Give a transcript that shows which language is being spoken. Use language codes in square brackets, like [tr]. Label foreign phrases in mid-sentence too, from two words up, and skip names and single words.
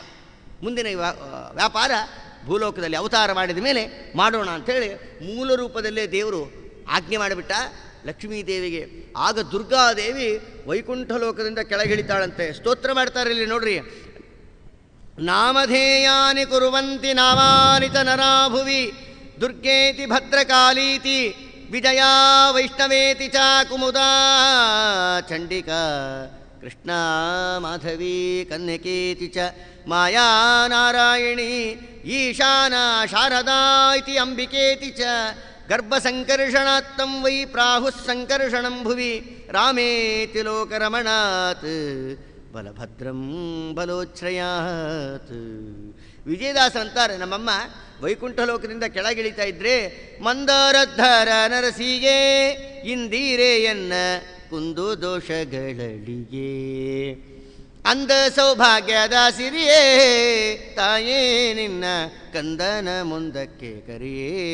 [kn] ಮುಂದಿನ ವ್ಯಾಪಾರ ಭೂಲೋಕದಲ್ಲಿ ಅವತಾರ ಮಾಡಿದ ಮೇಲೆ ಮಾಡೋಣ ಅಂಥೇಳಿ ಮೂಲ ರೂಪದಲ್ಲೇ ದೇವರು ಆಜ್ಞೆ ಮಾಡಿಬಿಟ್ಟ ಲಕ್ಷ್ಮೀದೇವಿಗೆ. ಆಗ ದುರ್ಗಾದೇವಿ ವೈಕುಂಠ ಲೋಕದಿಂದ ಕೆಳಗಿಳಿತಾಳಂತೆ. ಸ್ತೋತ್ರ ಮಾಡ್ತಾರೆ ಇಲ್ಲಿ ನೋಡ್ರಿ. [sa] ನಾಮಧೇಯಾನಿ ಕುರುವಂತಿ ನಾಮಾನಿ ಚ ನರಾಭುವಿ ದುರ್ಗೇತಿ ಭದ್ರಕಾಳೀತಿ ವಿಜಯಾ ವೈಷ್ಣವೇತಿ ಚ ಕುಮುದಾ ಚಂಡಿಕಾ ಕೃಷ್ಣ ಮಾಧವಿ ಕನ್ಯಕೇತಿ ಚ ಮಾಯಾ ನಾರಾಯಣಿ ಈಶಾನ ಶಾರದಾ ಇತಿ ಅಂಬಿಕೇತಿ ಚ ಗರ್ಭಸಂಕರ್ಷಣಾತ್ತಂ ವೈ ಪ್ರಾಹುಃ ಸಂಕರ್ಷಣಂ ಭುವಿ ರಾಮೇತಿ ಲೋಕರಮಣಾತ್ ಬಲಭದ್ರಂ ಬಲೋಚ್ಛ್ರಯಾತ್. [kn] ವಿಜಯದಾಸರಂತಾರೆ ನಮ್ಮಮ್ಮ ವೈಕುಂಠ ಲೋಕದಿಂದ ಕೆಳಗಿಳಿತಾ ಇದ್ರೆ ಮಂದಾರದ್ಧರ ನರಸಿಗೆ ಇಂದಿರೆಯನ್ನ ಕುಂದು ದೋಷಗಳಳಿಗೆ ಅಂದ ಸೌಭಾಗ್ಯದ ಸಿರಿಯೇ ತಾಯೇ ನಿನ್ನ ಕಂದನ ಮುಂದಕ್ಕೆ ಕರಿಯೇ